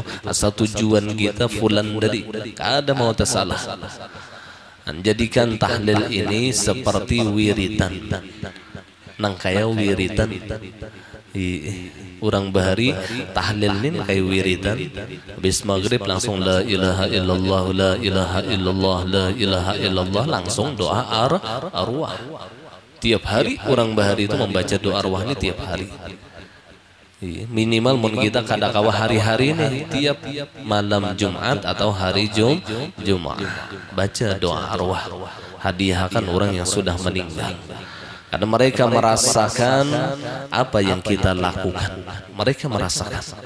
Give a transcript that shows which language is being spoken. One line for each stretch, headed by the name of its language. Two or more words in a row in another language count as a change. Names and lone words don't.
Banjar: Asal tujuan kita fulan dari, kada mau tersalah.
Indonesian: Jadikan tahlil ini seperti wiritan.
Banjar: Nang kaya wiritan. Orang bahari tahlilin kayak wiridan, habis maghrib langsung
Arabic: لا إله إلا الله, لا إله إلا الله, لا إله إلا الله,
Indonesian: langsung doa arwah. Tiap hari orang bahari itu membaca doa arwah ini tiap hari. Minimal mun kita kadang-kadang hari-hari nih, tiap malam Jumat atau hari Jumat baca doa arwah, hadiahkan orang yang sudah meninggal. Karena mereka merasakan apa yang kita lakukan. Mereka merasakan.